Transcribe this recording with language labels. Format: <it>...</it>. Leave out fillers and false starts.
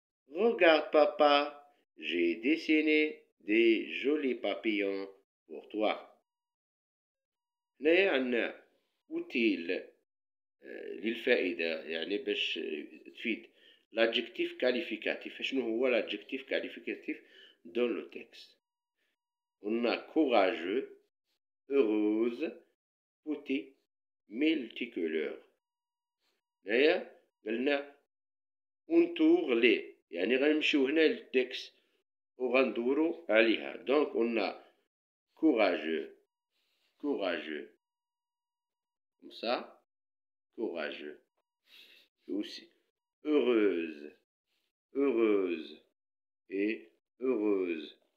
<fr>Regarde, papa, j'ai dessiné des jolis papillons pour toi.</fr> <ar>هنايا عندنا utile للفائدة يعني باش تفيد</ar> <fr>l'adjectif qualificatif.</fr> <ar>شنو هو</ar> <fr>l'adjectif qualificatif dans le texte؟ On a courageux, heureuse, petit, multicolore.</fr> <ar>هنايا قلنا انطور لي يعني غنمشيو هنا للتكست وغندورو عليها.</ar> <fr>Donc on a courageux, comme ça, courageux. Et aussi heureuse et heureuse.</fr>